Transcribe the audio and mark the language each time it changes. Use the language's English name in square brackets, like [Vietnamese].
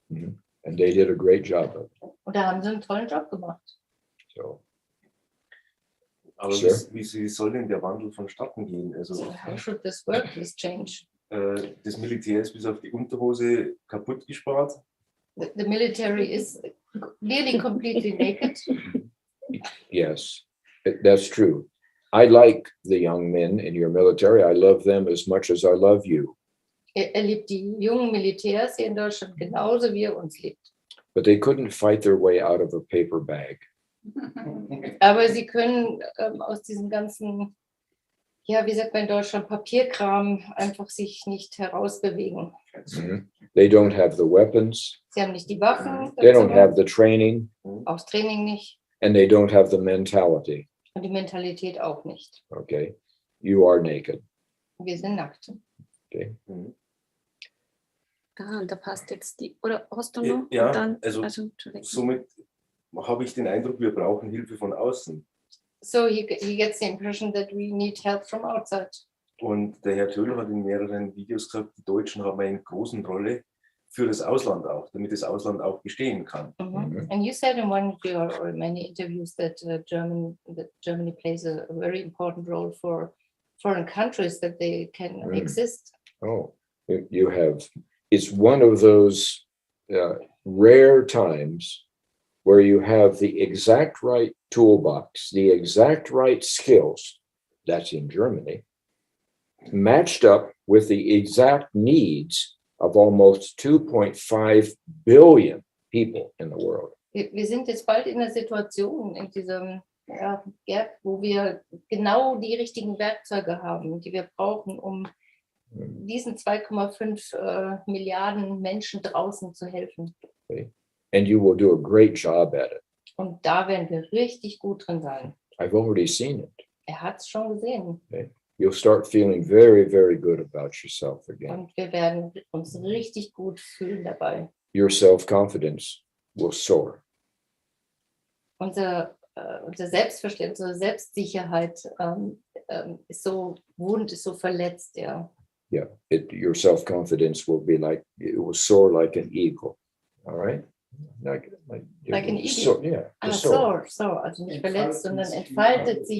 [English] And they did a great job of it. [German] Und da haben sie einen tollen Job gemacht. [English] So, [German] Aber [English] Sure. [German] wie soll denn der Wandel vonstatten gehen? Also, [English] How should this work, this change? [German] das Militär ist bis auf die Unterhose kaputt gespart. [English] The military is nearly completely naked. yes, that's true. I like the young men in your military. I love them as much as I love you. [German] Er liebt die jungen Militärs hier in Deutschland genauso, wie er uns liebt. [English] But they couldn't fight their way out of a paper bag. [German] Aber sie können aus diesem ganzen, ja, wie sagt man in Deutschland, Papierkram einfach sich nicht herausbewegen. [English] They don't have the weapons. [German] Sie haben nicht die Waffen, [English] They don't have the training. [German] auch das Training nicht [English] And they don't have the mentality. [German] und die Mentalität auch nicht. [English] Okay. You are naked. [German] Wir sind nackt. Okay. Und da passt jetzt die, oder hast du noch? Ja, Und dann, also Entschuldigung. somit habe ich den Eindruck, wir brauchen Hilfe von außen. [English] So he gets the impression that we need help from outside. [German] Und der Herr Toel hat in mehreren Videos gesagt, die Deutschen haben eine große Rolle für das Ausland auch, damit das Ausland auch bestehen kann. [English] And you said in one of your or many interviews that Germany plays a very important role for foreign countries that they can exist. Oh, you have, it's one of those rare times where you have the exact right toolbox, the exact right skills, that's in Germany, matched up with the exact needs of almost 2.5 billion people in the world. [German] Wir sind jetzt bald in der Situation, in diesem Gap, wo wir genau die richtigen Werkzeuge haben, die wir brauchen, um diesen 2,5 Milliarden Menschen draußen zu helfen. Okay. [English] And you will do a great job at it. [German] Und da werden wir richtig gut drin sein. [English] I've already seen it. [German] Er hat es schon gesehen. Okay. [English] You'll start feeling very, very good about yourself again. [German] Und wir werden uns richtig gut fühlen dabei. [English] Your self-confidence will soar. [German] Unser Selbstverständnis, unsere Selbstsicherheit ist so wund, ist so verletzt, ja. [English] Yeah, your self-confidence will be like, it will soar like an eagle. All right? Like an eagle? So, yeah, [German] So, also nicht verletzt, sondern entfaltet sich